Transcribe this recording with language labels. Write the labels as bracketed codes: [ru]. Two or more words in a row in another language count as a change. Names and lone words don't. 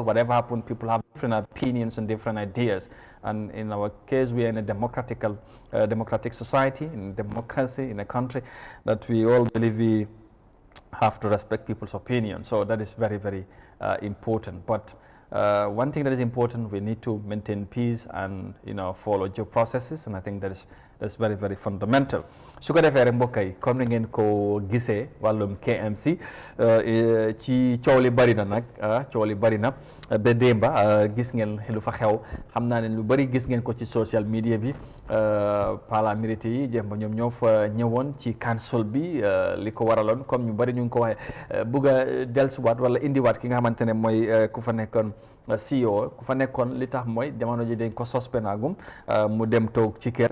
[en] Whatever happens, people have different opinions and different ideas, and in our case, we are in a democratic society, in democracy, in a country that we all believe we have to respect people's opinions. So that is very, very important. But one thing that is important, we need to maintain peace and follow due processes, and I think that's very, very fundamental. [wo] su ko defee rek mbokk yi comme ni ngeen ko gisee wàllum KMC ci coow li bari na nag coow li bari na ba démba gis ngeen lu fa xew xam naa ne lu bari gis ngeen ko ci [en] social media [wo] bi paramilitaires yi jéem ñoom ñoo fa ñëwoon ci council bi li ko waraloon comme ñu bari ñu ngi ko waxee bugg a dellusiwaat wala indiwaat ki nga xamante ne mooy ku fa nekkoon CEO ku fa nekkoon li tax mooy jamono ji dañ ko suspendagum mu dem toog ci kër